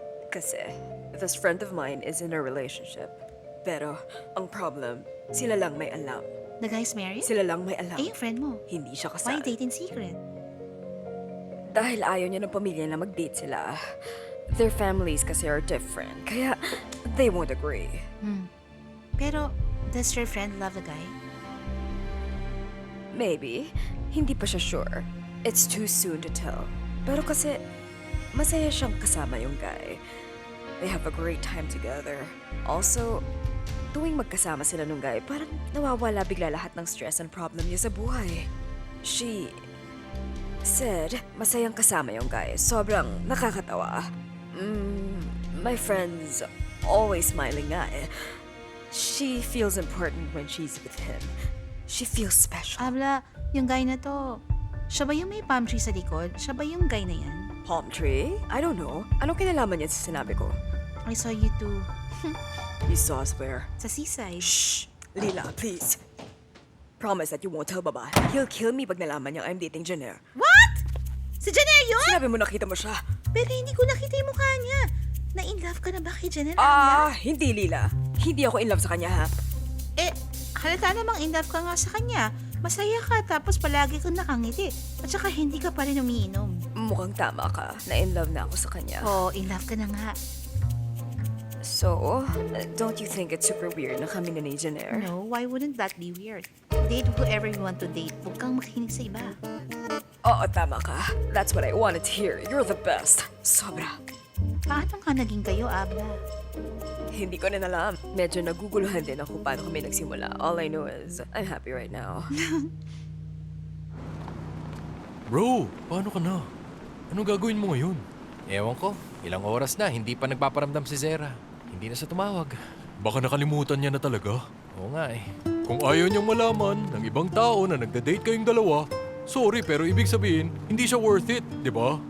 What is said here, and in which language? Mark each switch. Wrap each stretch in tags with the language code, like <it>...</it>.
<en>Kasi, this friend of mine is in a relationship.</en> <tl>Pero, ang problem, sila lang may alam.</tl> <en>The guy's married?</en> <tl>Sila lang may alam. Eh, yung friend mo. Hindi siya</tl> <en>Why</en> <tl>kasal.</tl> <en>date in secret?</en> <tl>Dahil ayaw niya ng pamilya na mag-date sila.</tl> <en>Their families kasi are different. Kaya they won't agree. Pero, does your friend love the guy? Maybe.</en> <tl>Hindi pa siya sure.</tl> <en>It's too soon to tell.</en> <tl>Pero kasi, masaya siyang kasama yung guy.</tl> <en>They have a great time together. Also,</en> <tl>tuwing magkasama sila nung guy, parang nawawala bigla lahat ng stress and problem niya sa buhay.</tl> <en>She said,</en> <tl>masayang kasama yung guy. Sobrang nakakatawa.</tl> <en>My friend's always smiling</en> <tl>nga eh.</tl> <en>She feels important when she's with him. She feels special.</en> <tl>Abla, yung guy na to, siya ba yung may palm tree sa likod? Siya ba yung guy na yan?</tl> <en>Palm tree? I don't know.</en> <tl>Anong kinalaman niya sa sinabi ko?</tl> <en>I saw you two You saw us where?</en> <tl>sa seaside.</tl> <en>Shh! Lila, please. Promise that you won't tell Baba. He'll kill me</en> <tl>pag nalaman niyang</tl> <en>I'm dating Jenner.</en> <tl>What? Si Jenner yun? Sinabi mo nakita mo siya. Pero hindi ko nakita yung mukha niya. Na-in love ka na ba kay Jenner? Abla? Hindi Lila. Hindi ako in love sa kanya ha. Eh, halata namang in love ka nga sa kanya. Masaya ka tapos palagi kang nakangiti. At saka hindi ka pa rin umiinom. Mukhang tama ka. Na in love na ako sa kanya. Oo, in love ka na nga.</tl> <en>So, don't you think it's super weird</en> <tl>na kami na ni Jenner?</tl> <en>No, why wouldn't that be weird? Date whoever you want to date.</en> <tl>Huwag kang makinig sa iba. Oo, tama ka.</tl> <en>That's what I wanted to hear. You're the best. Sobra.</en> <tl>Paano ka naging kayo, Abla? Hindi ko rin alam. Medyo naguguluhan din ako paano kami nagsimula.</tl> <en>All I know is, I'm happy right now.</en> <tl>Bro, paano ka na? Anong gagawin mo ngayon? Ewan ko, ilang oras na, hindi pa nagpaparamdam si Zera. Hindi na siya tumawag. Baka nakalimutan niya na talaga. Oo nga eh. Kung ayaw niyang malaman ng ibang tao na nagda-date kayong dalawa, sorry pero ibig sabihin, hindi siya worth it, di ba?</tl>